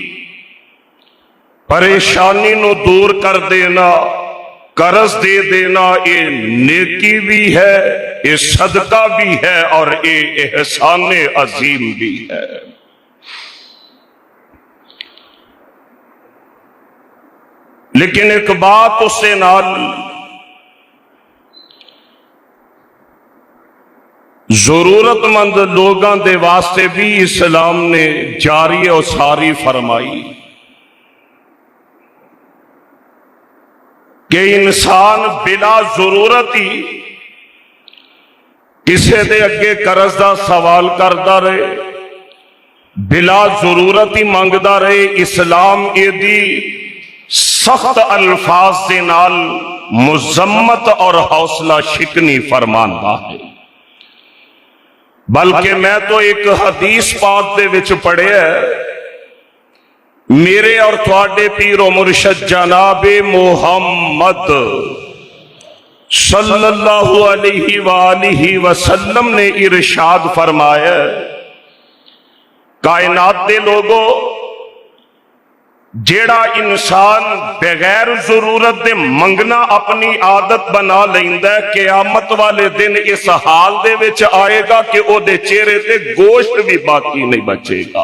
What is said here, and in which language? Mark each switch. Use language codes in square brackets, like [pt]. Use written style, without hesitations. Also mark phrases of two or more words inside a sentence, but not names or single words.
[ur] پریشانی نو دور کر دینا، قرض دے دینا، یہ نیکی بھی ہے، یہ صدقہ بھی ہے، اور یہ احسان عظیم بھی ہے۔ [pa] لیکن ایک بات اس سے نال ضرورت مند لوگاں دے واسطے بھی اسلام نے جاری اور ساری فرمائی کہ انسان بلا ضرورت ہی کسی دے اگے قرض دا سوال کردا رہے، بلا ضرورت ہی منگدا رہے۔ اسلام ایدی سخت الفاظ دے نال مذمت اور حوصلہ شکنی فرماندا ہے۔ بلکہ میں تو ایک حدیث پاک دے وچ پڑھیا ہے، میرے اور تھوڑے پیر و مرشد جناب محمد [ar] صلی اللہ علیہ وآلہ وسلم [pa] نے ارشاد فرمایا، کائنات دے لوگوں، جیڑا انسان بغیر ضرورت دے منگنا اپنی عادت بنا لیندا ہے، قیامت والے دن اس حال دے وچ آئے گا کہ او دے چہرے تے گوشت بھی باقی نہیں بچے گا۔